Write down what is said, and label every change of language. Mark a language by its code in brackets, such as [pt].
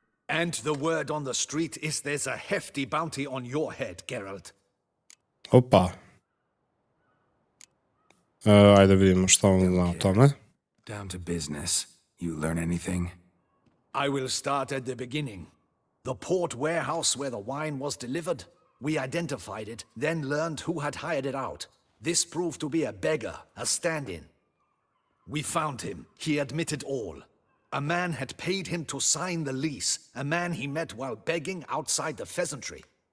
[en] And the word on the street is there's a hefty bounty on your head, Geralt. [sr] Opa. Ajde vidimo šta on zna o tome. [en] Down to business. You learn anything? I will start at the beginning. The port warehouse where the wine was delivered. We identified it, then learned who had hired it out. This proved to be a beggar, a stand-in. We found him. He admitted all. A man had paid him to sign the lease, a man he met while begging outside the pheasantry.